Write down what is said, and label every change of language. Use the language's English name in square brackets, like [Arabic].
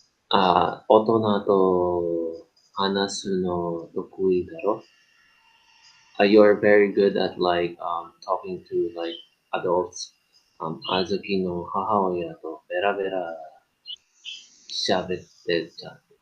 [Japanese] 大人と話すの得意だろ。 [English] You're very good at talking to like adults. [Japanese] あずきの母親とベラベラ喋ってた。